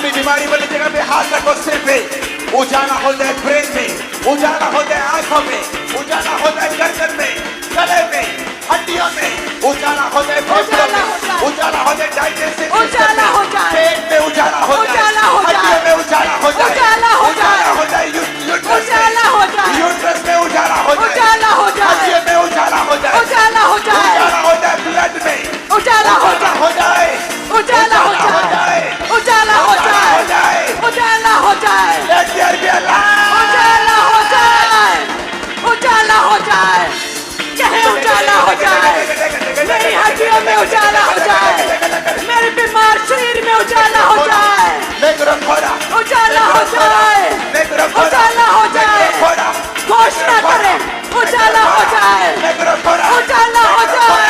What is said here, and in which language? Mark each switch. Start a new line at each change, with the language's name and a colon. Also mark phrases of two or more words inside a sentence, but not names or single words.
Hindi: बीमारी वाली जगह पे हाथ रखो, सिर पे उजाला हो जाए, ब्रेन में उजाला हो जाए, आंखों में उजाला हो जाए, गर्दन में, गले में, हड्डियों में उजाला हो जाए, फेफड़ों में उजाला हो जाए,
English: digestive system
Hindi: में, पेट में उजाला हो जाए, हड्डियों में उजाला हो जाए, उजाला हो जाए, यूट्रस में उजाला हो जाए, हड्डियों में उजाला हो जाए, उजाला हो जाए, ब्लड में उजाला हो जाए, हो जाए, उजाला हो जाए, उजाला हो जाए, उजाला हो जाए,
English: Let there be a light.
Hindi: उजाला हो जाए, उजाला हो जाए, कहे उजाला हो जाए, मेरी हड्डियों में उजाला हो जाए, मेरे बीमार शरीर में उजाला हो जाए, उजाला हो जाए, उजाला हो जाए, घोषणा करें, उजाला हो जाए, उजाला हो जाए,